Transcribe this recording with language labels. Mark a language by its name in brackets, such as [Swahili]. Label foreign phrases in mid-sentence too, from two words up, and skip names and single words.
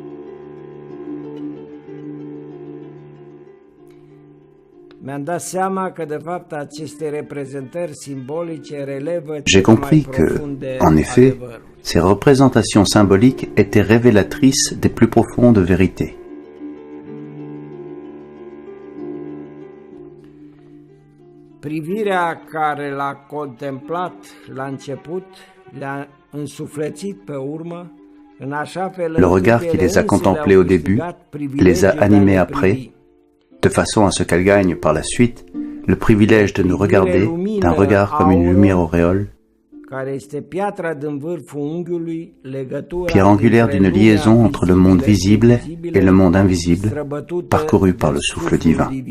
[French] J'ai compris que, en effet, ces représentations symboliques étaient révélatrices des plus profondes vérités. [Romanian] Privirea care l-a contemplat la început le-a însuflețit pe urmă. [French] Le regard qui les a contemplés au début les a animés après, de façon à ce qu'elles gagnent par la suite le privilège de nous regarder d'un regard comme une lumière auréole, pierre angulaire d'une liaison entre le monde visible et le monde invisible, parcouru par le souffle divin.